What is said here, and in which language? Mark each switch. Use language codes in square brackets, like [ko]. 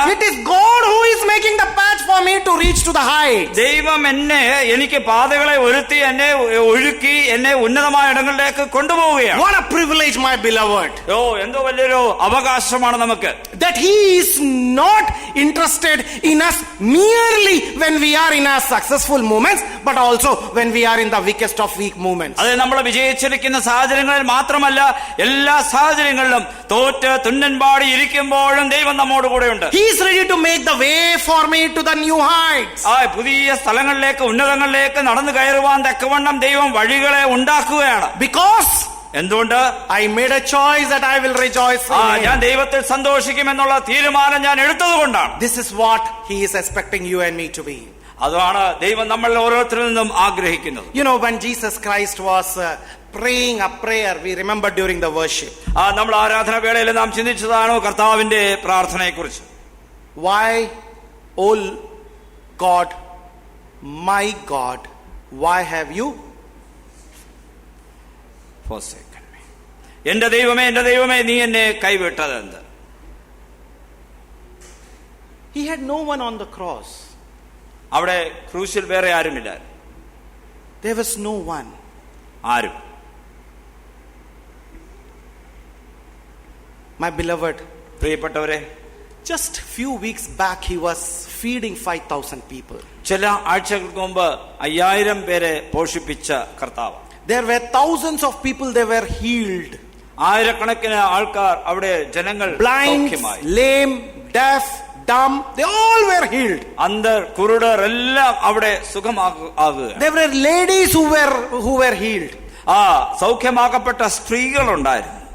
[en] It is God who is making the path for me to reach to the heights. [ml] ദൈവം എനിക്ക് പാതകളെ ഒരുത്തി എന്നെ ഒഴുക്കി എന്നെ ഉന്നതമായ ഇടങ്ങളിലേക്ക് കൊണ്ടുപോവുകയാണ്. [en] What a privilege, my beloved. [ml] എന്തോ വലിയൊരു അവകാശമാണ് നമുക്ക്. [en] That he is not interested in us merely when we are in our successful moments, but also when we are in the weakest of weak moments. [ml] അത് നമ്മൾ വിജയിച്ചിരിക്കുന്ന സാഹചര്യങ്ങളിൽ മാത്രമല്ല, എല്ലാ സാഹചര്യങ്ങളിലും തോറ്റ് തുന്നൻപാടി ഇരിക്കുമ്പോഴും ദൈവം നമ്മോട് കൂടെയുണ്ട്. [en] He is ready to make the way for me to the new heights. [ml] പുതിയ സ്ഥലങ്ങളിലേക്ക്, ഉന്നതങ്ങളിലേക്ക് നടന്നു കയറുവാൻ തക്കവണ്ണം ദൈവം വഴികളെ ഉണ്ടാക്കുകയാണ്. [en] Because [ml] എന്തുകൊണ്ട്? [en] I made a choice that I will rejoice in him. [ml] ഞാൻ ദൈവത്തിൽ സന്തോഷിക്കുമെന്നുള്ള തീരുമാനം ഞാൻ എടുത്തതുകൊണ്ടാണ്. [en] This is what he is expecting you and me to be. [ml] അതാണ് ദൈവം നമ്മൾ ഓരോരുത്തരിൽ നിന്നും ആഗ്രഹിക്കുന്നത്. [en] When Jesus Christ was praying a prayer, we remember during the worship. [ml] നമ്മൾ ആരാധന വേളയിൽ നാം ചിന്തിച്ചതാണ് കർത്താവിന്റെ പ്രാർത്ഥനയെ കുറിച്ച്. [en] Why, O God, my God, why have you forsaken me? [ml] എന്റെ ദൈവമേ നീ എന്നെ കൈവിട്ടതെന്ത്? [en] He had no one on the cross. [ml] അവിടെ ക്രൂശിൽ വേറെ ആരുമില്ല. [en] There was no one. [ml] ആരും. [en] My beloved, [ml] പ്രിയപ്പെട്ടവരെ, [en] just few weeks back he was feeding 5,000 people. [ml] ചില ആഴ്ചകൾക്ക് മുമ്പ് 5000 പേരെ പോഷിപ്പിച്ച കർത്താവ്. [en] There were thousands of people, they were healed. [ml] ആയിരക്കണക്കിന് ആൾക്കാർ അവിടെ ജനങ്ങൾ [en] blind, lame, deaf, dumb, they all were healed. [ml] അന്ധർ, കുരുടർ എല്ലാം അവിടെ സുഖമാകുക. [en] There were ladies who were healed. [ml] സൗഖ്യമാക്കപ്പെട്ട സ്ത്രീകളുണ്ടായിരുന്നു.